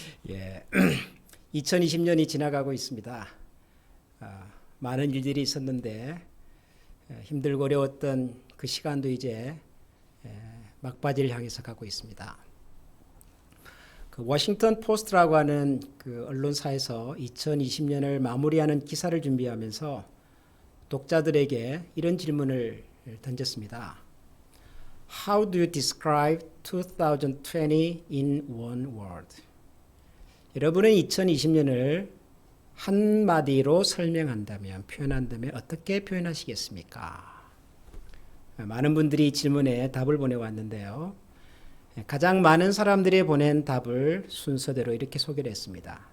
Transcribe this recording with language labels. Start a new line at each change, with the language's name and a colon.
Korean: 예, 2020년이 지나가고 있습니다. 많은 일들이 있었는데 힘들고 어려웠던 그 시간도 이제 막바지를 향해서 가고 있습니다. 그 워싱턴 포스트라고 하는 그 언론사에서 2020년을 마무리하는 기사를 준비하면서 독자들에게 이런 질문을 던졌습니다.
English: How do you describe 2020 in one word?
Korean: 여러분은 2020년을 한마디로 설명한다면, 표현한다면 어떻게 표현하시겠습니까? 많은 분들이 질문에 답을 보내왔는데요. 가장 많은 사람들이 보낸 답을 순서대로 이렇게 소개를 했습니다.